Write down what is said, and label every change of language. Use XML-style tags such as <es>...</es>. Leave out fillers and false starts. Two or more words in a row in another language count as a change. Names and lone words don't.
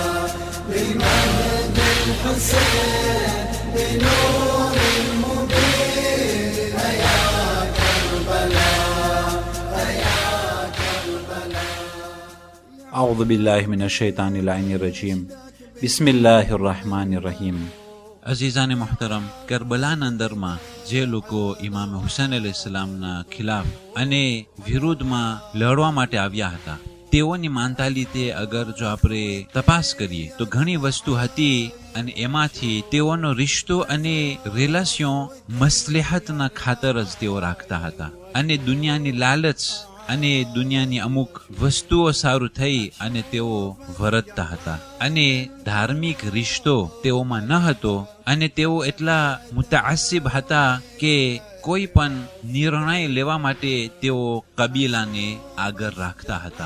<ar>بمهد الحسين بنور أعوذ بالله من الشيطان اللعين الرجيم بسم الله الرحمن الرحيم.</ar> <gu>અઝીઝાને મોહતરમ, કરબલાના અંદરમાં જે લોકો ઇમામ હુસૈન અલૈહિસ્સલામના ખિલાફ અને વિરુદ્ધમાં લડવા માટે આવ્યા હતા, તેઓની માનતાલીતે અગર જો આપણે તપાસ કરીએ તો ઘણી વસ્તુ હતી અને એમાંથી તેઓનો રિશ્તો અને રિલેશન મસલેહતના ખાતર જ તેઓ રાખતા હતા અને દુનિયાની લાલચ અને દુનિયાની અમુક વસ્તુઓ સારું થઈ અને તેઓ વર્તતા હતા અને ધાર્મિક રિશ્તો તેઓમાં ન હતો અને તેઓ એટલા મુતાઅસ્સિબ હતા કે કોઈ પણ નિર્ણય લેવા માટે તેઓ કબીલાને આગળ રાખતા હતા.</gu>